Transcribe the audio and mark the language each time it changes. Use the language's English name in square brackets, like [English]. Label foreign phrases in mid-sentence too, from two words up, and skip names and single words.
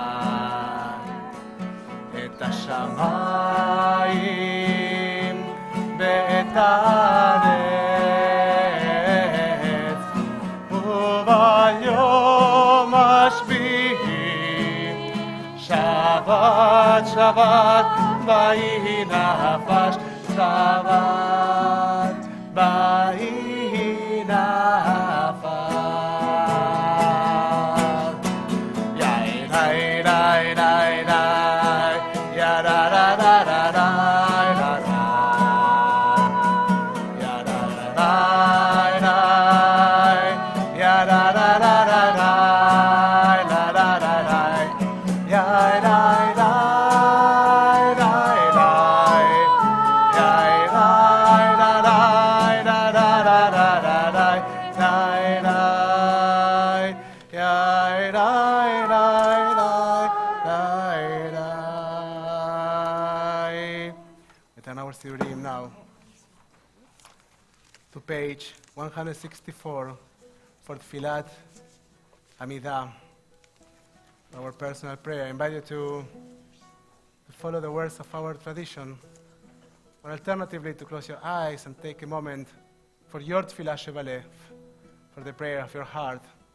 [Hebrew] את השמיים ואת הארץ, וביום השביעי שבת שבת ויהי נפש, שבת ויהי נפש. יאי די די די די, יא דה דה דה דה דה דה דה, יא דה דה דה דה, יא דה דה דה דה דה, דה דה דה דה, יאי די די די די, יאי די דה דה דה דה דה דה דה, די די, יאי די די די די די. [English] Return our Sidurim now to page 164 for [Hebrew] תפילת עמידה, [English] our personal prayer. I invite you to follow the words of our tradition, or alternatively to close your eyes and take a moment for your [Hebrew] תפילה שבלב, [English] for the prayer of your heart.